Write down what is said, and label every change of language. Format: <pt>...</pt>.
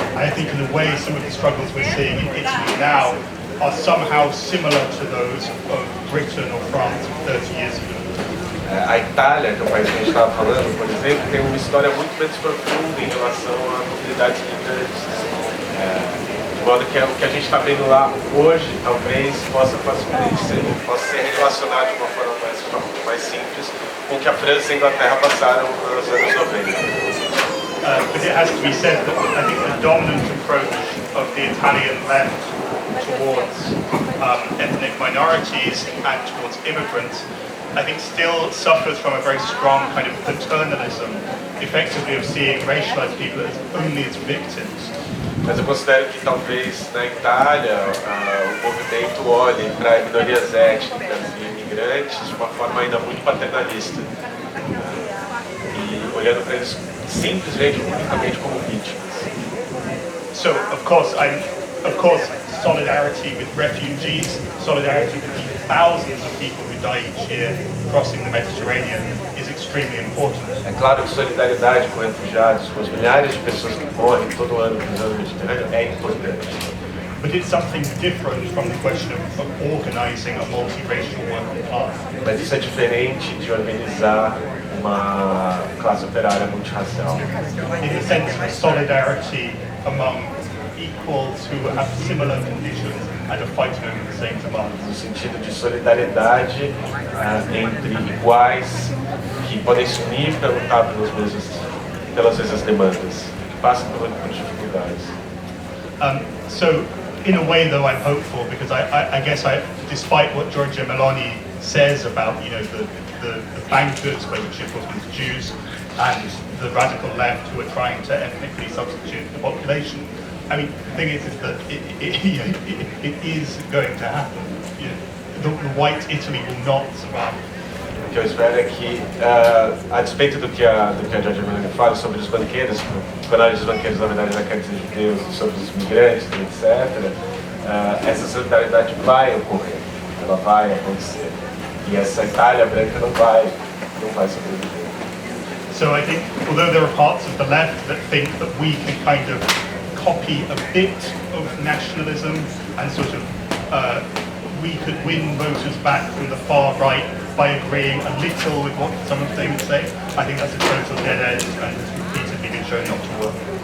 <en>And I think in a way some of the struggles we're seeing in Italy now are somehow similar to those of Britain or France 30 years ago.</en> <pt>A Itália, que é o país que a gente estava falando, por exemplo, tem uma história muito menos profunda em relação a comunidades migrantes. De modo que o que a gente está vendo lá hoje, talvez possa ser relacionado de uma forma mais simples com o que a França e a Inglaterra passaram nos anos 90.</pt> <en>But it has to be said that I think the dominant approach of the Italian left towards ethnic minorities and towards immigrants, I think still suffers from a very strong kind of paternalism, effectively of seeing racialized people as only as victims.</en> <pt>Mas eu considero que talvez na Itália o movimento olhe para minorias étnicas e imigrantes de uma forma ainda muito paternalista. E olhando para eles simplesmente, unicamente como vítimas.</pt> <en>So, of course, solidarity with refugees, solidarity with the thousands of people who die each year crossing the Mediterranean is extremely important.</en> <pt>É claro que solidariedade com refugiados, com as milhares de pessoas que morrem todo ano cruzando o Mediterrâneo é importante.</pt> <en>But it's something different from the question of organizing a multiracial working class.</en> <pt>Mas isso é diferente de organizar uma classe operária multirracial.</pt> <en>In the sense of solidarity among equals who have similar conditions and are fighting over the same demands.</en> <pt>No sentido de solidariedade entre iguais que podem se unir para lutar pelas mesmas demandas, que passam por dificuldades.</pt> <en>So, in a way, though, I'm hopeful because I guess despite what Giorgia Meloni says about the bankers, which of course means Jews, and the radical left who are trying to ethnically substitute the population. I mean, the thing is that it is going to happen. The white Italy will not survive.</en> <pt>O que eu espero é que, a despeito do que a Giorgia Meloni fala sobre os banqueiros, quando a análise dos banqueiros na verdade ela quer dizer judeus, sobre os migrantes, etc., essa solidariedade vai ocorrer, ela vai acontecer. E essa Itália branca não vai sobreviver.</pt> <en>So I think, although there are parts of the left that think that we can kind of copy a bit of nationalism and sort of we could win voters back from the far right by agreeing a little with what some of them say, I think that's a total dead end and has repeatedly been shown not to work.</en>